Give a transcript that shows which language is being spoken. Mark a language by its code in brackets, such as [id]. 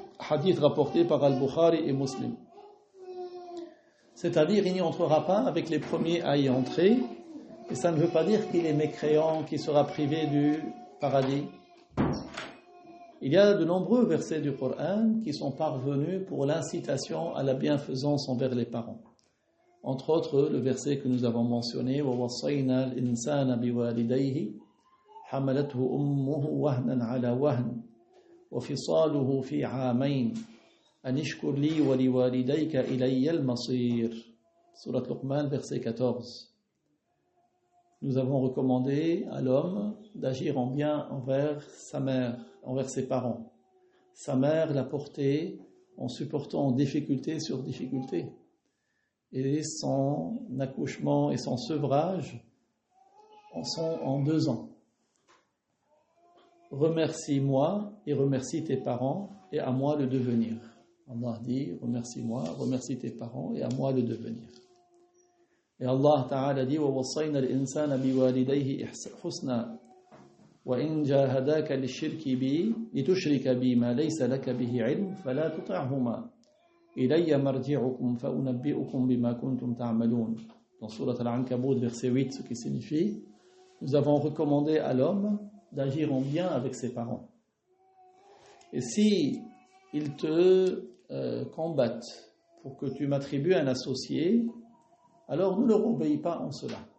[fr] Hadith rapporté par Al-Bukhari et Muslim. C'est-à-dire, il n'y entrera pas avec les premiers à y entrer, et ça ne veut pas dire qu'il est mécréant, qu'il sera privé du paradis. Il y a de nombreux versets du Coran qui sont parvenus pour l'incitation à la bienfaisance envers les parents. Entre autres, le verset que nous avons mentionné, [ar] وَوَصَّيْنَا الْإِنسَانَ بِوَالِدَيْهِ حَمَلَتْهُ أُمُّهُ وَهْنًا عَلَى وَهْنٍ وَفِصَالُهُ فِي عَامَيْنِ أَنِ اشْكُرْ لِي وَلِوَالِدَيْكَ إِلَيَّ الْمَصِيرُ. [fr] Surat Luqman, verset 14. Nous avons recommandé à l'homme d'agir en bien envers sa mère, envers ses parents. Sa mère l'a porté en supportant difficulté sur difficulté. Et son accouchement et son sevrage en sont en 2 ans. Remercie-moi et remercie tes parents et à moi le devenir. Allah dit, remercie-moi, remercie tes parents et à moi le devenir. Et Allah Ta'ala dit, [ar] وَوَصَّيْنَا الْإِنسَانَ بِوَالِدَيْهِ حُسْنًا وَإِنْ جَاهَدَاكَ لِلشِّرْكِ بِي لِتُشْرِكَ بِي مَا لَيْسَ لَكَ بِهِ عِلْمٌ فَلَا تُطِعْهُمَا إِلَيَّ مَرْجِعُكُمْ فَأُنَبِّئُكُمْ بِمَا كُنْتُمْ تَعْمَلُونَ. [fr] Dans Surat Al-Ankabut, verset 8, ce qui signifie, nous avons recommandé à l'homme d'agir en bien avec ses parents. Et si ils te combattent pour que tu m'attribues un associé, alors ne leur obéis pas en cela.